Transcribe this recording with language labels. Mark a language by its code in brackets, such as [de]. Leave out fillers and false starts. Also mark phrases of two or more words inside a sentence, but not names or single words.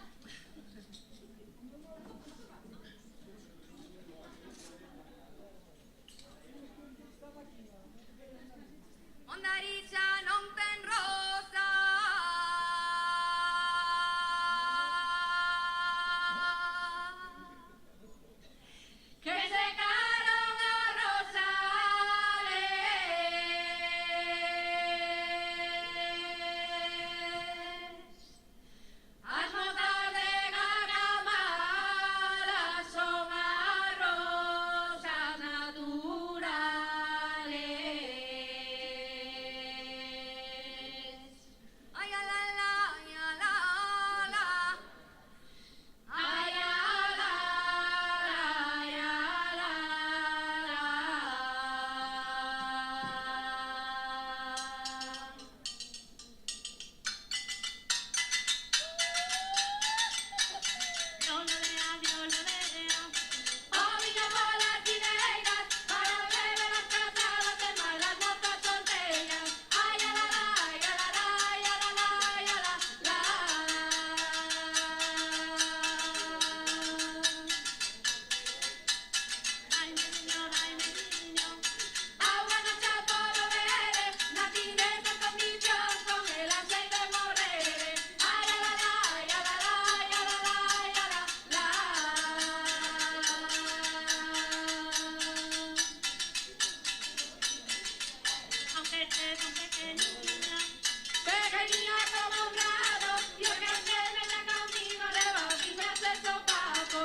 [gl] Ondaricha non ten rosa, que secaron a rosales. As mozas de Gagamala son as rosas naturales. Ay, a la la, ay, a la la. Ay, a la, ay, a la la. Oh, viña polas tineiras, para beber as casadas e máis as mozas solteiras. Ai, a la la, ai, a la la, ai, a la la, ai, a la la. Agua non xa podo bere, nací nestas condicións, con elas sei de morrere. Ai, a la la, ai, a la la, ai, a la la, ai, a la la. [es] Pequeña como un grado, y o que se meta conmigo le bautizas de sopapo.